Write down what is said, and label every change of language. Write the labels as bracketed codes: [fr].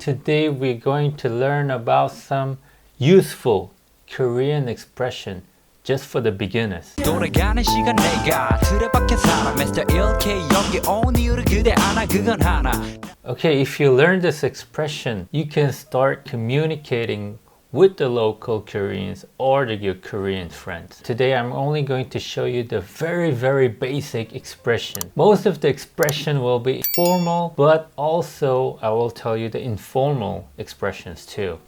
[en] Today we're going to learn about some useful Korean expression just for the beginners. [ko] 돌아가는 시간 내가 틀에 박힌 사람 Mr. 1K 여기 온 이유를 그대 아나 그건 하나. [en] Okay, if you learn this expression, you can start communicating with the local Koreans or your Korean friends. Today I'm only going to show you the very basic expression. Most of the expression will be formal, but also I will tell you the informal expressions too.